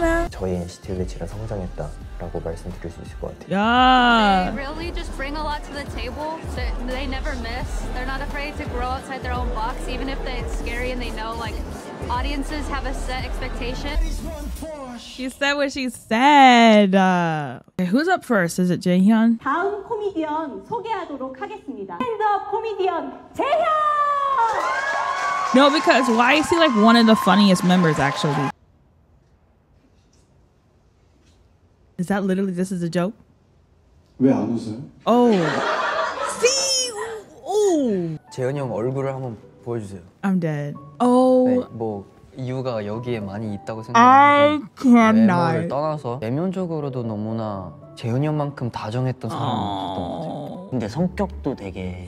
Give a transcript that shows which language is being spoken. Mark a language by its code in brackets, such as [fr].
[ko] 저희 NCT VIC랑 성장했다라고 말씀드릴 수 있을 것 같아요. [en] Yeah. They really just bring a lot to the table. They never miss. They're not afraid to grow outside their own box, even if it's scary and they know like audiences have a set expectation. She said what she said. Okay, who's up first? Is it Jaehyun? [ko] 다음 코미디언 소개하도록 하겠습니다. 스탠드업 코미디언 재현! [en] No, because why is he like one of the funniest members actually? Is that literally this is a joke? [ko] 왜 안 웃어요? [en] Oh. See? Oh. [ko] 재현이 형 얼굴을 한번 보여주세요. [en] I'm dead. Oh. [ko] 네, 뭐 이유가 여기에 많이 있다고 [en] I [ko] 생각하고 [en] cannot. [ko] 외모를 떠나서 내면적으로도 너무나 재현이 형만큼 다정했던 사람은 없었던 것 같아요. 근데 성격도 되게